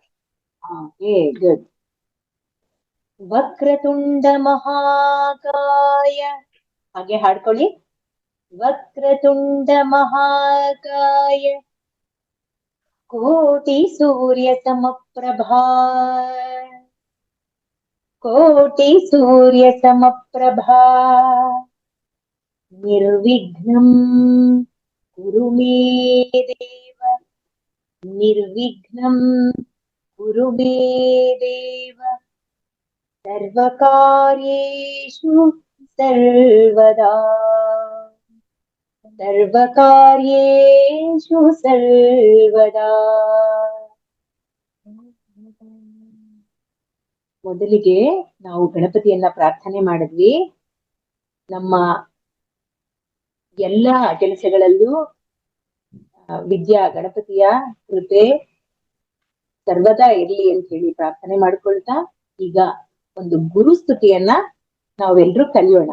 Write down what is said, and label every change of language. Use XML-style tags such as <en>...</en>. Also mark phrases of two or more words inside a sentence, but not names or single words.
<en>OK, good.</en> <sa>वक्रतुण्ड महाकाय,</sa> <kn>ಹಾಗೆ ಹಾಡ್ಕೊಳ್ಳಿ.</kn> <sa>वक्रतुण्ड महाकाय कोटि सूर्य समप्रभा, कोटि सूर्य समप्रभा निर्विघ्नं कुरु मे देव, निर्विघ्नं कुरु मे देव, सर्वकार्येषु सर्वदा, सर्वकार्येषु सर्वदा.</sa> <kn>ಮೊದಲಿಗೆ ನಾವು ಗಣಪತಿಯನ್ನ ಪ್ರಾರ್ಥನೆ ಮಾಡಿದ್ವಿ. ನಮ್ಮ ಎಲ್ಲ ಕೆಲಸಗಳಲ್ಲೂ ವಿದ್ಯಾ ಗಣಪತಿಯ ಕೃಪೆ ಸರ್ವದಾ ಇರ್ಲಿ ಅಂತ ಹೇಳಿ ಪ್ರಾರ್ಥನೆ ಮಾಡ್ಕೊಳ್ತಾ ಈಗ ಒಂದು ಗುರುಸ್ತುತಿಯನ್ನ ನಾವೆಲ್ಲರೂ ಕಲಿಯೋಣ.</kn>